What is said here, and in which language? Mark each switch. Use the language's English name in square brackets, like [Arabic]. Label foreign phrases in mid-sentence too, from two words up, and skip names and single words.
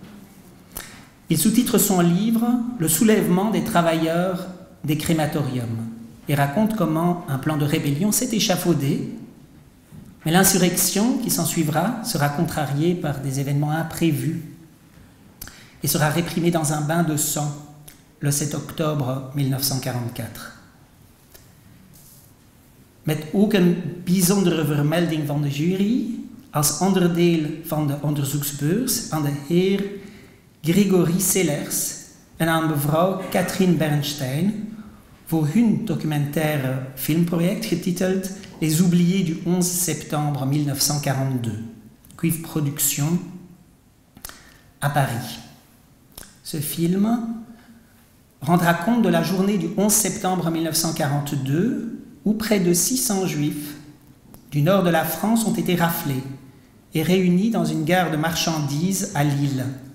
[French] Il sous-titre son livre « Le soulèvement des travailleurs des crématoriums » et raconte comment un plan de rébellion s'est échafaudé, mais l'insurrection qui s'ensuivra sera contrariée par des événements imprévus et sera réprimée dans un bain de sang le 7 octobre 1944. [Dutch] Met ook een bijzondere vermelding van de jury als onderdeel van de onderzoeksbeurs aan de heer Gregory Sellers en aan mevrouw Catherine Bernstein voor hun documentaire filmproject getiteld Les oubliés du 11 septembre 1942, Cuivre Production [French] à Paris. Ce film rendra compte de la journée du 11 septembre 1942 où près de 600 juifs du nord de la France ont été raflés et réunis dans une gare de marchandises à Lille.